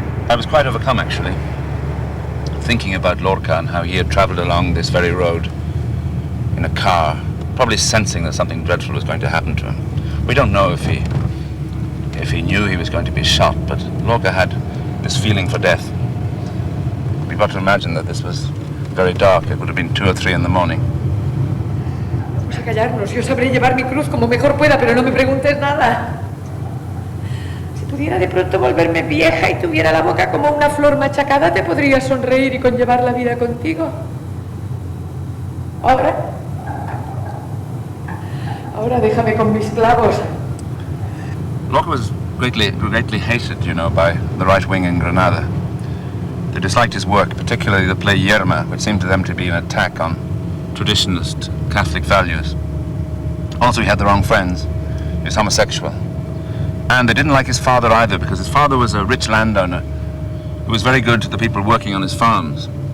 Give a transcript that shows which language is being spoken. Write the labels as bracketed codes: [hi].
[en] I was quite overcome, actually, thinking about Lorca and how he had traveled along this very road in a car, probably sensing that something dreadful was going to happen to him. We don't know if he knew he was going to be shot, but Lorca had this feeling for death. We've got to imagine that this was very dark. It would have been 2 or 3 in the morning. [es] Vamos a callarnos. Yo sabré llevar mi cruz como mejor pueda, pero no me preguntes nada. Si pudiera de pronto volverme vieja y tuviera la boca como una flor machacada, te podría sonreír y conllevar la vida contigo. Ahora déjame con mis clavos. [en] Lorca was greatly hated, you know, by the right wing in Granada. They disliked his work, particularly the play Yerma, which seemed to them to be an attack on traditionalist Catholic values. Also, he had the wrong friends. He was homosexual. And they didn't like his father either, because his father was a rich landowner who was very good to the people working on his farms.